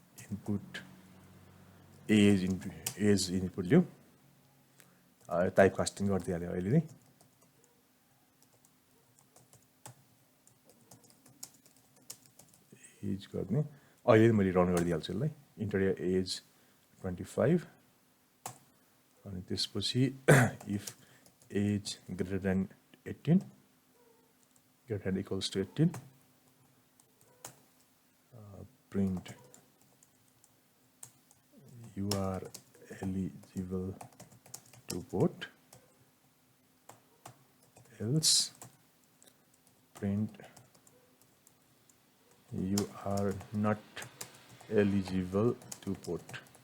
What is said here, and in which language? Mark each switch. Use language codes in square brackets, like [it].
[ne] Input as input लिउँ, type casting गरिदिइहाल्यो अहिले नै। एज गर्ने, अहिले मैले रन गरिदिइहाल्छु यसलाई, इन्टर एज 25। अनि त्यसपछि [en] If age greater than 18, greater than equals to 18, print you are eligible to vote, else print you are not eligible to vote.